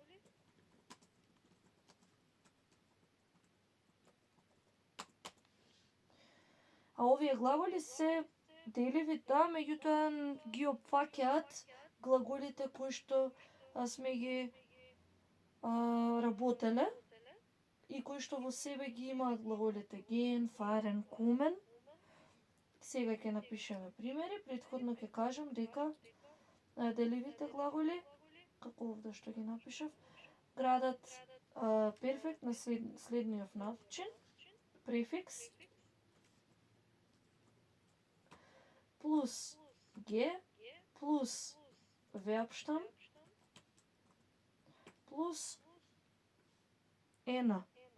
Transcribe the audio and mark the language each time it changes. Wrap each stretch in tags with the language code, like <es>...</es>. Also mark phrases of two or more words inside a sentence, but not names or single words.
<mk>А овие глаголи се деливи, да, меѓутоа ги опфаќаат глаголите кои што сме ги работеле и кои што во себе ги имаат глаголите</mk> <de>gehen, fahren, kommen.</de> <mk>Сега ќе напишеме примери. Претходно ќе кажам дека деливите глаголи, како овде што ги напишав, градат перфект на следниот начин. Префикс плюс ge плюс Verbstamm плюс ena.</mk>